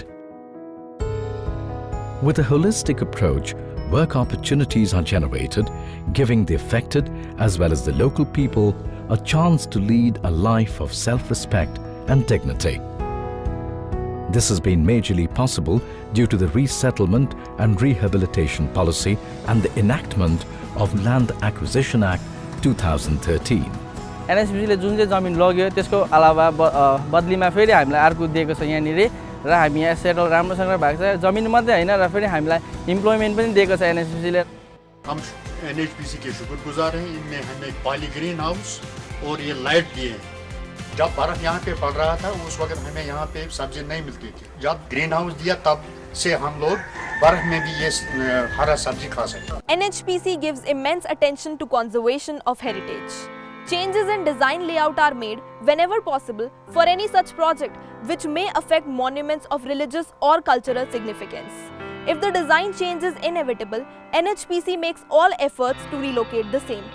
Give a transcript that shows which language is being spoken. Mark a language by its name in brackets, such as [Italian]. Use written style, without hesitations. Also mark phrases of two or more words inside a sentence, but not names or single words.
[English] With a holistic approach, work opportunities are generated, giving the affected as well as the local people a chance to lead a life of self-respect and dignity. This has been majorly possible due to the Resettlement and Rehabilitation Policy and the enactment of Land Acquisition Act 2013. [Nepali] एनएचपीसीले जुन चाहिँ जमिन लग्यो त्यसको अलावा बदलीमा फेरि हामीलाई अर्को दिएको छ यहाँनिर र हामी यहाँ सेटल राम्रोसँग भएको छ जमिन मात्रै हैन र फेरि हामीलाई इम्प्लोयमेन्ट पनि दिएको छ एनएचपीसीले [Hindi] हम एनएचपीसी के शुक्रगुजार हैं इनने हमें [English] poly green house [Hindi] और ये लाइट दिए हैं जब बर्फ यहाँ पे पड़ रहा था उस वक्त हमें यहाँ पे सब्जी नहीं मिलती थी जब [English] green house [Hindi] दिया तब से हम लोग बर्फ में भी ये हरा सब्जी खा सकते हैं [English] NHPC gives immense attention to conservation of heritage. Changes in design layout are made whenever possible for any such project which may affect monuments of religious or cultural significance. If the design change is inevitable, NHPC makes all efforts to relocate the same.